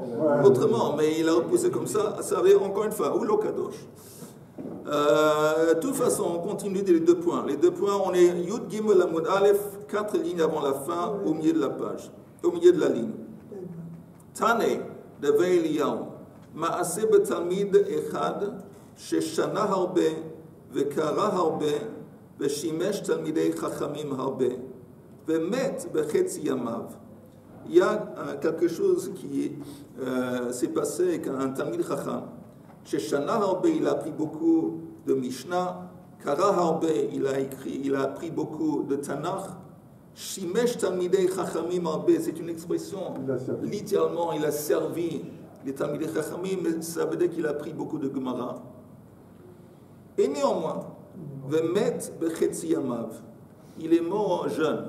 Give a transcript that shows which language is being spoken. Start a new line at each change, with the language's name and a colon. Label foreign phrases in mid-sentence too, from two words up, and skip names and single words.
French: Mais il l'a repoussé comme ça. Ça avait encore une fois, ou l'okadosh. De toute façon, on continue les 2 points. Les 2 points, on est
Hebrew: י"ג עמוד א,
French: 4 lignes avant la fin, au milieu de la page, au milieu de la ligne.
Hebrew: תנא, דאליהו, מעשה בתלמיד אחד, ששנה הרבה, וקרא הרבה, ושימש תלמידי חכמים הרבה, ומת בחצי ימיו.
French: Il y a quelque chose qui s'est passé avec un
Hebrew: תלמיד חכם. Chez שנה הרבה,
French: il a appris beaucoup de Mishnah.
Hebrew: קרא הרבה,
French: il a appris beaucoup de Tanakh.
Hebrew: שימש תלמידי חכמים הרבה,
French: c'est une expression, littéralement, il a servi les
Hebrew: תלמידי חכמים,
French: mais ça veut dire qu'il a appris beaucoup de Gemara. Et néanmoins,
Hebrew: ומת בחצי ימיו,
French: il est mort jeune.